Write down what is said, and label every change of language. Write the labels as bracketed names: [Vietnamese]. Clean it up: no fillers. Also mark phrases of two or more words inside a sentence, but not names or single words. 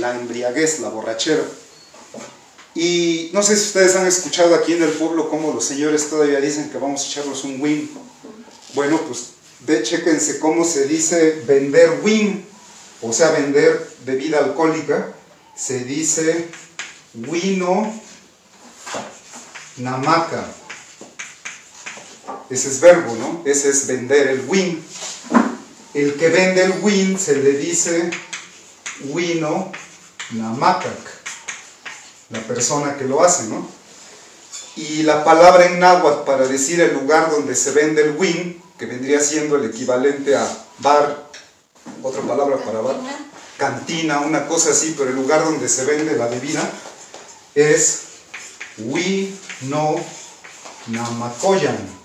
[Spanish] La embriaguez, la borrachera. Y no sé si ustedes han escuchado aquí en el pueblo cómo los señores todavía dicen que vamos a echarnos un win. Bueno, pues chéquense cómo se dice vender win, o sea, vender bebida alcohólica. Se dice [Nahuatl languages] wino namaka. [Spanish] Ese es verbo, ¿no? Ese es vender el win. El que vende el win se le dice [Nahuatl languages] wino namakak, [Spanish] la persona que lo hace, ¿no? Y la palabra en náhuatl para decir el lugar donde se vende el win, que vendría siendo el equivalente a bar, otra palabra para bar, cantina, una cosa así, pero el lugar donde se vende la bebida, es [Nahuatl languages] wi no namakoyan.